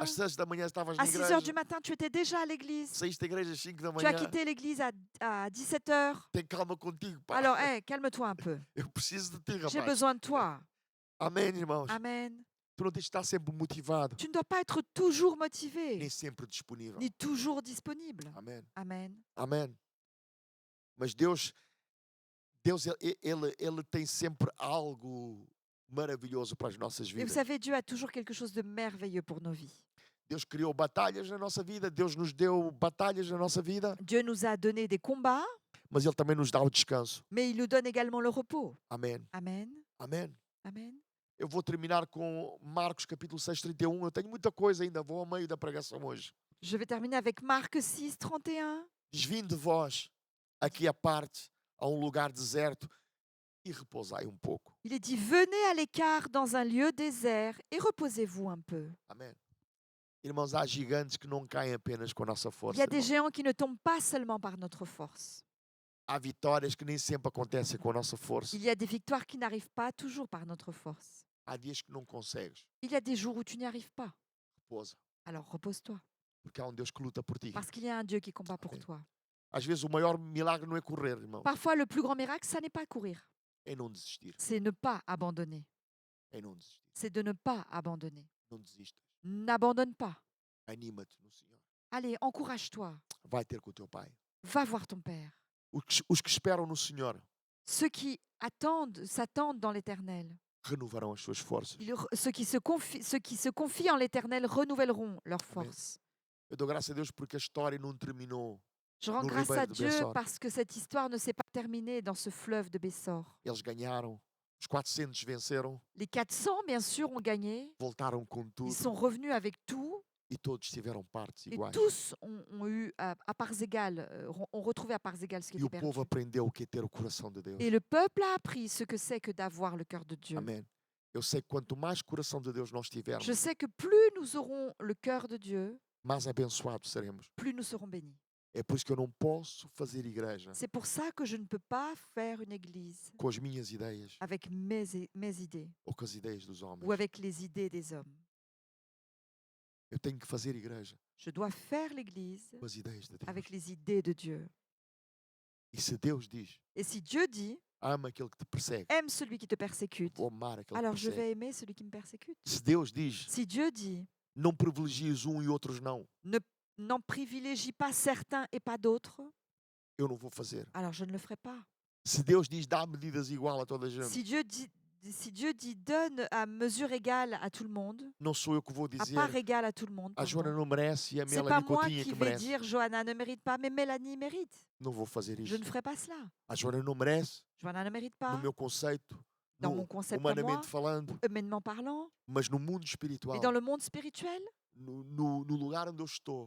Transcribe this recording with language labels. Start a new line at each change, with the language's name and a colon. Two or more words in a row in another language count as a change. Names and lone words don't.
Portuguese: Às 6 da manhã estavas
French: À
Portuguese: na
French: 6 heures du
Portuguese: igreja.
French: matin, tu étais déjà à l'église.
Portuguese: Saíste da igreja às 5 da
French: Tu as
Portuguese: manhã.
French: quitté l'église à 17 heures.
Portuguese: Tem calma contigo, pá.
French: Alors, calme-toi un peu.
Portuguese: Eu preciso de ti,
French: J'ai
Portuguese: rapaz.
French: besoin de toi.
Portuguese: Amém, irmãos.
French: Amen.
Portuguese: Tu não tens de estar sempre motivado,
French: Tu ne dois pas être toujours motivé,
Portuguese: nem sempre disponível.
French: ni toujours disponible.
Portuguese: Amém.
French: Amen.
Portuguese: Amém. Mas Deus ele tem sempre algo maravilhoso para as nossas
French: Et vous
Portuguese: vidas.
French: savez, Dieu a toujours quelque chose de merveilleux pour nos vies.
Portuguese: Deus criou batalhas na nossa vida, Deus nos deu batalhas na nossa vida,
French: Dieu nous a donné des combats,
Portuguese: mas Ele também nos dá o descanso.
French: mais il nous donne également le repos.
Portuguese: Amém.
French: Amen.
Portuguese: Amém.
French: Amen.
Portuguese: Eu vou terminar com Marcos capítulo 6, 31. Eu tenho muita coisa ainda, vou ao meio da pregação hoje.
French: Je vais terminer avec Marc 6, 31.
Portuguese: Diz: vinde vós aqui à parte, a um lugar deserto, e repousai um pouco.
French: Il est dit, venez à l'écart dans un lieu désert et reposez-vous un peu.
Portuguese: Amém. Irmãos, há gigantes que não caem apenas com a nossa
French: Il
Portuguese: força.
French: y a des
Portuguese: irmãos.
French: géants qui ne tombent pas seulement par notre force.
Portuguese: Há vitórias que nem sempre acontecem com a nossa força.
French: Il y a des victoires qui n'arrivent pas toujours par notre force.
Portuguese: Há dias que não consegues.
French: Il y a des jours où tu n'y arrives pas.
Portuguese: Repousa.
French: Alors repose-toi,
Portuguese: Porque há um Deus que luta por ti.
French: parce qu'il y a un Dieu qui combat pour Amen. toi.
Portuguese: Às vezes o maior milagre não é correr, irmão.
French: Parfois, le plus grand miracle, ça n'est pas courir,
Portuguese: É não desistir.
French: c'est ne pas abandonner.
Portuguese: É não desistir.
French: C'est de ne pas abandonner.
Portuguese: Não desistas.
French: N'abandonne pas.
Portuguese: Anima-te no Senhor.
French: Allez, encourage-toi.
Portuguese: Vai ter com o teu Pai.
French: Va voir ton Père.
Portuguese: Os que esperam no Senhor
French: Ceux qui s'attendent dans l'Éternel.
Portuguese: renovarão as suas forças.
French: Ceux qui se confient en l'Éternel renouvelleront leurs forces.
Portuguese: Eu dou graças a Deus porque a história não terminou.
French: Je rends
Portuguese: No
French: grâce à
Portuguese: Ribeiro de
French: Dieu
Portuguese: Bessor.
French: parce que cette histoire ne s'est pas terminée dans ce fleuve de Bessor.
Portuguese: Eles ganharam. Os 400 venceram,
French: Les 400, bien sûr, ont gagné.
Portuguese: voltaram com
French: Ils
Portuguese: tudo
French: sont revenus avec tout.
Portuguese: e todos tiveram partes
French: Et
Portuguese: iguais.
French: tous ont eu à parts égales, ont retrouvé à parts égales ce qui
Portuguese: E o
French: était
Portuguese: povo
French: perdu.
Portuguese: aprendeu o que é ter o coração de Deus.
French: Et le peuple a appris ce que c'est que d'avoir le cœur de Dieu.
Portuguese: Amém. Eu sei que quanto mais coração de Deus nós tivermos,
French: Je sais que plus nous aurons le cœur de Dieu,
Portuguese: mais abençoados seremos.
French: plus nous serons bénis.
Portuguese: É por isso que eu não posso fazer igreja
French: C'est pour ça que je ne peux pas faire une église
Portuguese: com as minhas ideias
French: avec mes idées
Portuguese: ou com as ideias dos homens.
French: ou avec les idées des hommes.
Portuguese: Eu tenho que fazer igreja
French: Je dois faire l'église
Portuguese: com as ideias de Deus.
French: avec les idées de Dieu.
Portuguese: E se Deus diz,
French: Et si Dieu dit,
Portuguese: ama aquele que te persegue,
French: aime celui qui te persécute,
Portuguese: vou amar aquele
French: alors
Portuguese: que te
French: je
Portuguese: persegue.
French: vais aimer celui qui me persécute.
Portuguese: Se Deus diz,
French: Si Dieu dit,
Portuguese: não privilegies e outros não,
French: n'en privilégie pas certains et pas d'autres,
Portuguese: eu não vou fazer.
French: alors je ne le ferai pas.
Portuguese: Se Deus diz, dá medidas igual a toda a gente,
French: Si Dieu dit donne à mesure égale à tout le monde,
Portuguese: não sou eu que vou
French: à
Portuguese: dizer,
French: part égale à tout le monde,
Portuguese: a Joana
French: pardon,
Portuguese: não merece e a
French: c'est pas
Portuguese: Melanie
French: moi
Portuguese: Coutinho é
French: qui
Portuguese: que
French: vais
Portuguese: merece.
French: dire Johanna ne mérite pas, mais Mélanie mérite.
Portuguese: Não vou fazer
French: Je
Portuguese: isso.
French: ne ferai pas cela.
Portuguese: A Joana não merece,
French: Johanna ne mérite
Portuguese: no
French: pas,
Portuguese: meu conceito,
French: dans
Portuguese: no-
French: mon concept à moi,
Portuguese: humanamente falando,
French: humainement parlant,
Portuguese: mas no mundo
French: et
Portuguese: espiritual,
French: dans le monde spirituel,
Portuguese: no lugar onde eu estou,